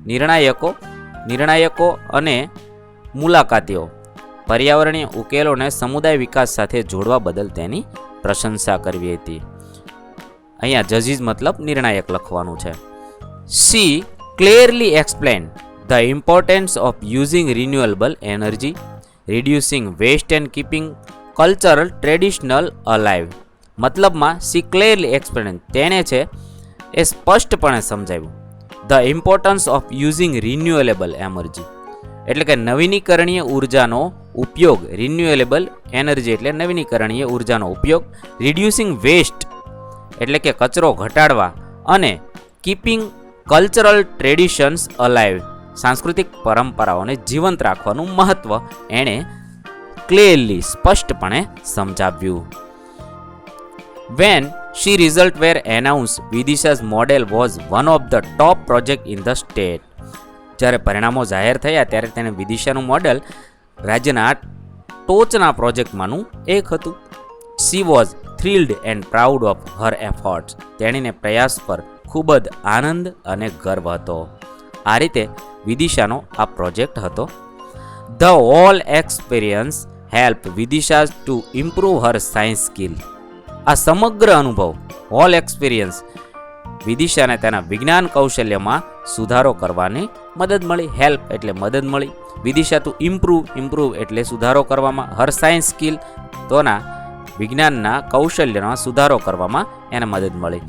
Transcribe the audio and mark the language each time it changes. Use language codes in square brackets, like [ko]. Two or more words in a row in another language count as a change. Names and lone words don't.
[gu] નિર્ણાયકો અને મુલાકાતીઓ પર્યાવરણીય ઉકેલોને સમુદાય વિકાસ સાથે જોડવા બદલ તેની પ્રશંસા કરવી હતી. અહીંયા જજીસ મતલબ નિર્ણાયક લખવાનું છે. [en] She clearly explain the importance of using renewable energy. reducing waste and keeping cultural traditional alive. મતલબમાં she clearly explained, [gu] તેને છે એ સ્પષ્ટપણે સમજાવ્યું, [en] the importance of using renewable energy, [gu] એટલે કે નવીનીકરણીય ઉર્જાનો ઉપયોગ, [en] renewable energy [gu] એટલે નવીનીકરણીય ઉર્જાનો ઉપયોગ, [en] reducing waste [gu] એટલે કે કચરો ઘટાડવા, અને [en] keeping cultural traditions alive, [gu] સાંસ્કૃતિક પરંપરાઓને જીવંત રાખવાનું મહત્વ એણે ક્લિયરલી સ્પષ્ટપણે સમજાવ્યું. [en] When she result were announced, Vidisha's model was one of the top project in the state. [gu] જ્યારે પરિણામો જાહેર થયા ત્યારે તેને વિદિશાનું મોડેલ રાજ્યના ટોચના પ્રોજેક્ટમાંનું એક હતું. [en] She was thrilled and proud of her efforts. [gu] તેણીને પ્રયાસ પર ખૂબ જ આનંદ અને ગર્વ હતો. આ રીતે વિદિશાનો આ પ્રોજેક્ટ હતો. [en] The whole experience helped Vidisha to improve her science skill. [gu] આ સમગ્ર અનુભવ, [en] whole experience, [gu] વિદિશાને તેના વિજ્ઞાન કૌશલ્યમાં સુધારો કરવાની મદદ મળી. હેલ્પ એટલે મદદ મળી. વિદિશા [en] to improve [gu] એટલે સુધારો કરવામાં. [en] her science skill [gu] તોના વિજ્ઞાનના કૌશલ્યમાં સુધારો કરવામાં એને મદદ મળી.